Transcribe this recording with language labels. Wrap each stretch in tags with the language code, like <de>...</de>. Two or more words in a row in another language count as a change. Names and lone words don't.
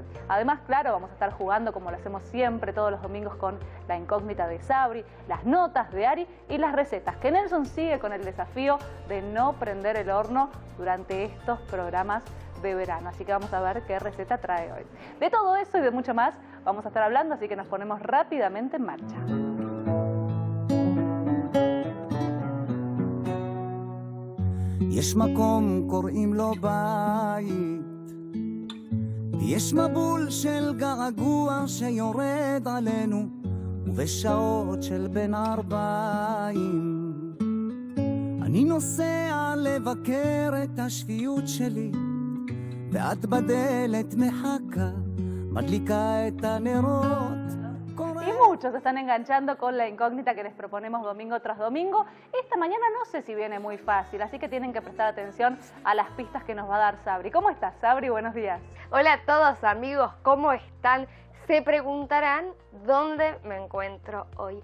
<es>Además, claro, vamos a estar jugando como lo hacemos siempre todos los domingos con la incógnita de Sabri, las notas de Ari y las recetas, que Nelson sigue con el desafío de no prender el horno durante estos programas de verano. Así que vamos a ver qué receta trae hoy. De todo eso y de mucho más vamos a estar hablando, así que nos ponemos rápidamente en marcha.</es> <he>יש מקום קוראים לו בית, יש מבול של געגוע שיורד עלינו, ובשעות של בין ערביים אני נוסע לבקר את השפיות שלי, ואת בדלת מחכה, מדליקה את הנרות.</he> <es>Y muchos se están enganchando con la incógnita que les proponemos domingo tras domingo. Esta mañana no sé si viene muy fácil, así que tienen que prestar atención a las pistas que nos va a dar Sabri. ¿Cómo estás, Sabri? Buenos días. Hola a todos, amigos, ¿cómo están? Se preguntarán dónde me encuentro hoy.</es>